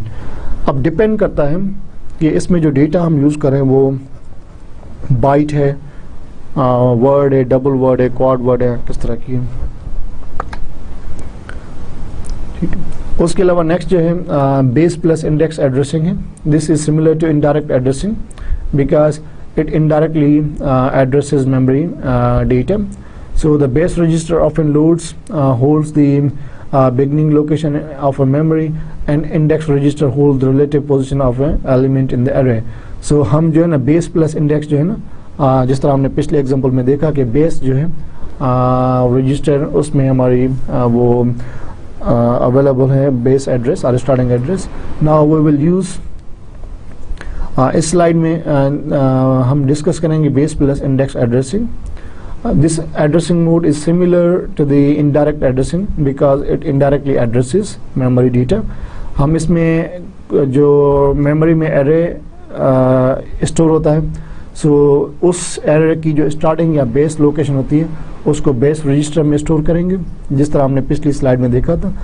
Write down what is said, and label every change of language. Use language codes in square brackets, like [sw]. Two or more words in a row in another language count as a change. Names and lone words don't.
[hi] अब डिपेंड करता है कि इसमें जो डेटा हम यूज़ करें वो बाइट है, वर्ड है, [en] double word [hi] है, [en] quad word [hi] है, किस तरह की है, ठीक है। उसके अलावा नेक्स्ट जो है [en] base plus index addressing [hi] है। [en] this is similar to indirect addressing because it indirectly addresses memory data. So the base register often holds the beginning location of a memory, and index register holds the relative position of an element in the array. [hi] So हम जो है ना [en] base plus index [hi] जो है ना, जिस तरह हमने पिछले एग्जांपल में देखा कि base जो है रजिस्टर उसमें हमारी वो अवेलेबल है [en] base address [hi] और [en] starting address. now we will use [hi] इस स्लाइड में हम डिस्कस करेंगे [en] base plus index addressing. this addressing mode is similar to the indirect addressing because it indirectly addresses memory data. [hi] हम इसमें जो मेमोरी में एरे स्टोर होता है, सो उस एरे की जो स्टार्टिंग या [en] base location [hi] होती है उसको [en] base register [hi] में स्टोर करेंगे, जिस तरह हमने पिछली स्लाइड में देखा था।